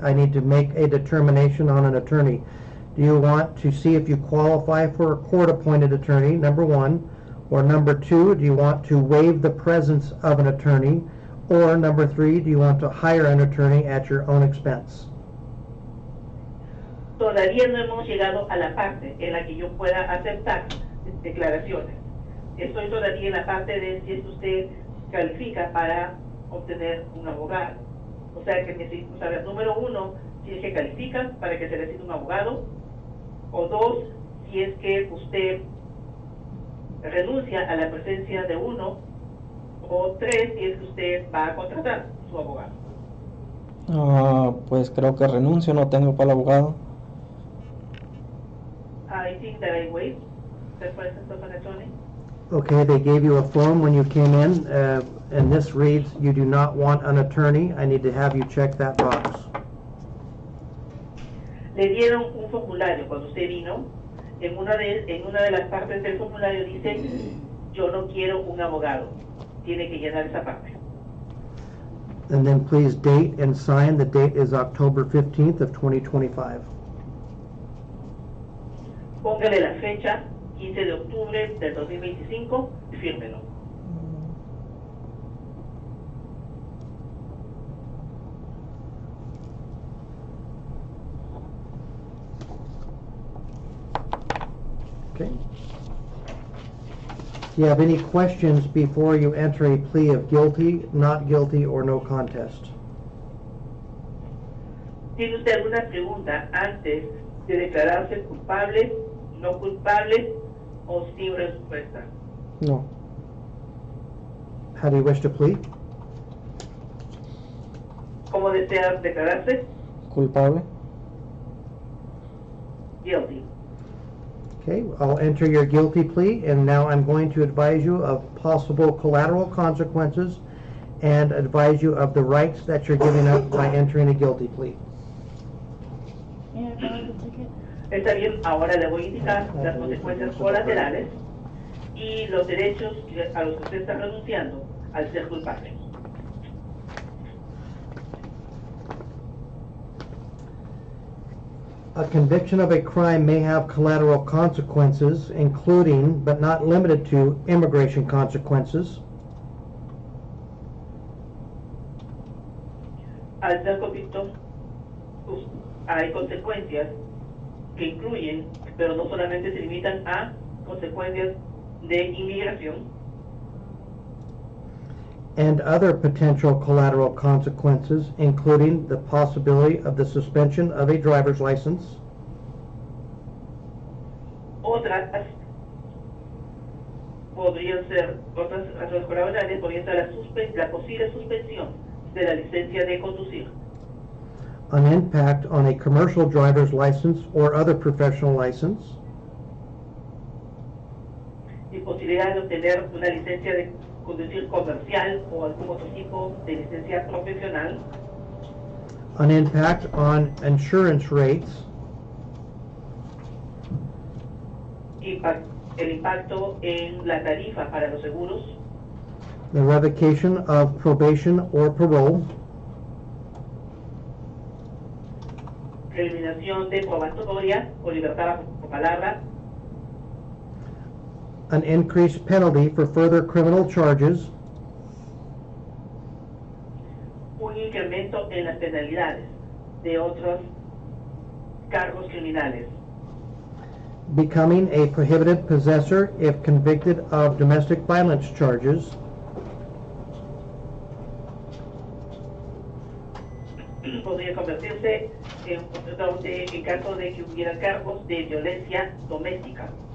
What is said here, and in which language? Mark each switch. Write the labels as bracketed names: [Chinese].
[English] I need to make a determination on an attorney. Do you want to see if you qualify for a court-appointed attorney, number 1, or number 2, do you want to waive the presence of an attorney, or number 3, do you want to hire an attorney at your own expense? [Spanish] Todavía no hemos llegado a la parte en la que yo pueda aceptar declaraciones. Estoy todavía en la parte de si es que usted califica para obtener un abogado. O sea que necesito saber, número 1, si es que califica para que se le asigne un abogado, o 2, si es que usted renuncia a la presencia de uno, o 3, si es que usted va a contratar su abogado. Pues creo que renuncio, no tengo para el abogado. [English] I think that I waive the presence of an attorney. Okay, they gave you a form when you came in, and this reads, you do not want an attorney. I need to have you check that box. [Spanish] Le dieron un formulario cuando usted vino. En una de las partes del formulario dice, yo no quiero un abogado. Tiene que llenar esa parte. [English] And then please date and sign. The date is October 15th of 2025. [Spanish] Póngale la fecha, 15 de octubre del 2025, y fírmelo. [English] Okay. Do you have any questions before you enter a plea of guilty, not guilty, or no contest? [Spanish] ¿Tiene usted alguna pregunta antes de declararse culpable, no culpable o sin respuesta? No. [English] How do you wish to plead? [Spanish] ¿Cómo desea declararse? Culpable. [English] Guilty. Okay, I'll enter your guilty plea, and now I'm going to advise you of possible collateral consequences and advise you of the rights that you're giving up by entering a guilty plea. May I borrow the ticket? [Spanish] Está bien, ahora le voy a indicar las consecuencias colaterales y los derechos a los que usted está renunciando al ser culpable. [English] A conviction of a crime may have collateral consequences, including, but not limited to, immigration consequences. [Spanish] Al ser convicto, hay consecuencias que incluyen, pero no solamente se limitan a consecuencias de inmigración, [English] And other potential collateral consequences, including the possibility of the suspension of a driver's license, [Spanish] otras podrían ser, otras razones colaterales podrían ser la posible suspensión de la licencia de conducir, [English] an impact on a commercial driver's license or other professional license, [Spanish] imposibilidad de obtener una licencia de conducir comercial o algún otro tipo de licencia profesional, [English] an impact on insurance rates, [Spanish] el impacto en la tarifa para los seguros, [English] the revocation of probation or parole, [Spanish] eliminación de probatoria o libertad bajo palabra, [English] an increased penalty for further criminal charges, [Spanish] un incremento en las penalidades de otros cargos criminales, [English] becoming a prohibited possessor if convicted of domestic violence charges, [Spanish] podría convertirse en caso de que hubiera cargos de violencia doméstica.